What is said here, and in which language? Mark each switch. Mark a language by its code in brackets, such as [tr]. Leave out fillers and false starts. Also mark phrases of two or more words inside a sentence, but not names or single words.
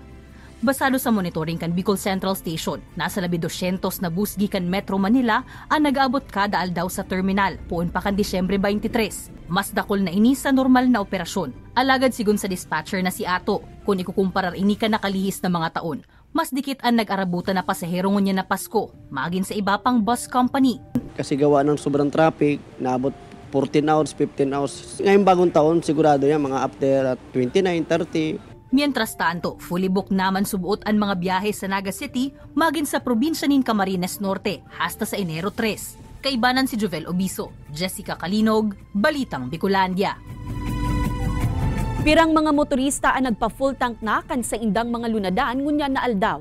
[bik] Basado sa monitoring kan Bicol Central Station, nasa 200 na bus gikan Metro Manila ang nag-aabot kada aldaw sa terminal puon pa kan Disyembre 23. Mas dakol na ini sa normal na operasyon. Alagad sigun sa dispatcher na si Ato, kung ikukumparar ini ka nakalihis na mga taon, mas dikit ang nag-arabutan na pasahero ngunya na Pasko, magin sa iba pang bus company. [tl] Kasi gawa ng sobrang traffic, naabot 14 hours, 15 hours. Ngayong bagong taon, sigurado yan, mga after 29, 30. [es] Mientras tanto, [en] fully booked [bik] naman subuot ang mga biyahe sa Naga City magin sa probinsya nin Camarines Norte hasta sa Enero 3. Kaibanan si Jovel Obiso, Jessica Kalinog, Balitang Bicolandia. Pirang mga motorista ang nagpa-full tank na kan sa indang mga lunadaan ngunya na aldaw.